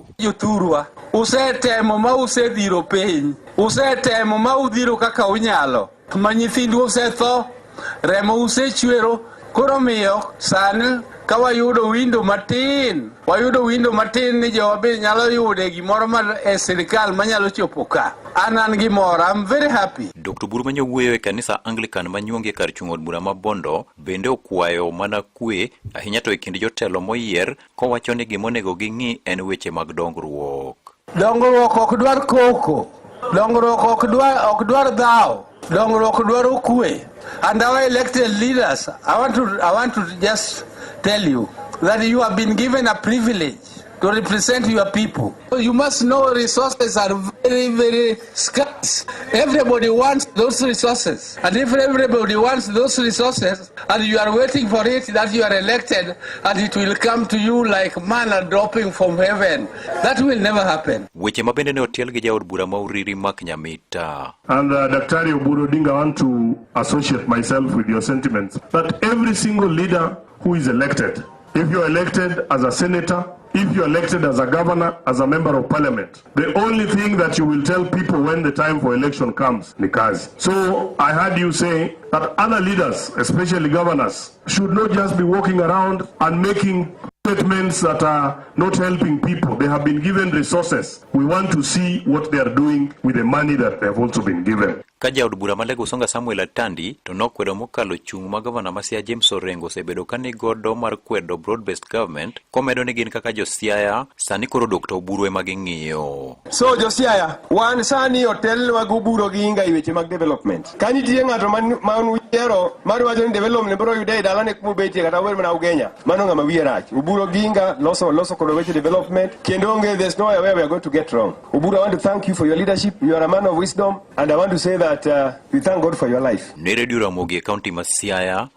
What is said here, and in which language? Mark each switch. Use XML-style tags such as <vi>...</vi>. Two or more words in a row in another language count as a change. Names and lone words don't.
<luo>Jothurwa, usetemo ma usedhiro piny, usetemo ma udhiro kaka unyalo, ma nyithindu usetho, remo usechwero, koro miyo sani ka wayudo window matin ni jowabe nyalo yude gimoro ma e sirikal manyalo chopo ka. An gi mor,</luo> <en>I'm very happy.</en> <luo>Dr. Oburu manyo wuoyo e kanisa Anglican manyuonge kar chung' od bura ma Bondo bende okwayo mana kwe ahinya to e kind jotelo moyier, kowacho ni gimonego ging'i en weche mag dongruok. Dongruok ok dwar koko, dongruok ok dwar dhaw, dongruok dwaro kwe.</luo> <en>And our elected leaders, I want to just tell you that you have been given a privilege to represent your people. You must know resources are very, very scarce. Everybody wants those resources. And if everybody wants those resources and you are waiting for it, that you are elected and it will come to you like manna dropping from heaven, that will never happen.</en> <luo>Weche mabende ne otiel gi jaod bura mauriri mak Nyamita.</luo> <en>And Dr. Oburu Oginga, I want to associate myself with your sentiments that every single leader who is elected, if you're elected as a senator, if you're elected as a governor, as a member of parliament, the only thing that you will tell people when the time for election comes,</en> <luo>ni kazi.</luo> <en>So I heard you say that other leaders, especially governors, should not just be walking around and making statements that are not helping people. They have been given resources. We want to see what they are doing with the money that they have also been given.</en> <luo>Ka jaod bura malego Songa Samuel Atandi to nokwedo mokalo chung' ma gavana ma Siaya James Orengo osebedo kani godo mar kwedo</luo> <en>broad based government,</en> <luo>komedo ni gin kaka jo Siaya sani koro Dr. Oburu ema ging'iyo. So jo Siaya, wan sani hotel mag Oburu Oginga i weche mag development. Kani tie ng'ato man wiero mar wacho ni development bro yude dalane kuma betie kata wer mana Ugenya, mano ng'ama wiye rach. Oburu Oginga loso kod weche development kendo onge,</luo> <en>there's no way we are going to get wrong. Oburu, I want to thank you for your leadership. You are a man of wisdom and I want to say that we thank God for your life.</en> <luo>Ne Radio Ramogi County ma Siaya,</luo>